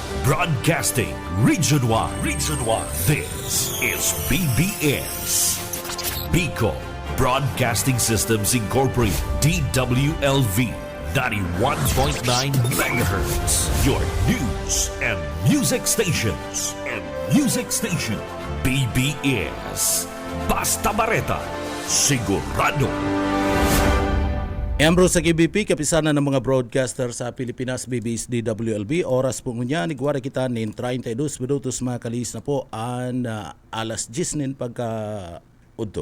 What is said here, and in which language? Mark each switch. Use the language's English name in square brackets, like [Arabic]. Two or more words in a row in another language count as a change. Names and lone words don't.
[English] Broadcasting Region 1. Region 1. This is BBS. Bicol Broadcasting Systems Incorporated. DWLV 91.9 MHz. Your news and music stations. [Bikol] BBS. Basta Bareta. Sigurado. [Filipino] Embro sa KBP, kapisanan ng mga broadcaster sa Pilipinas, BBS DWLB. [Bikol] Oras po ngunya, nigwara kita nin 32 minutos mga kalis na po an alas 10 nin pagka udto.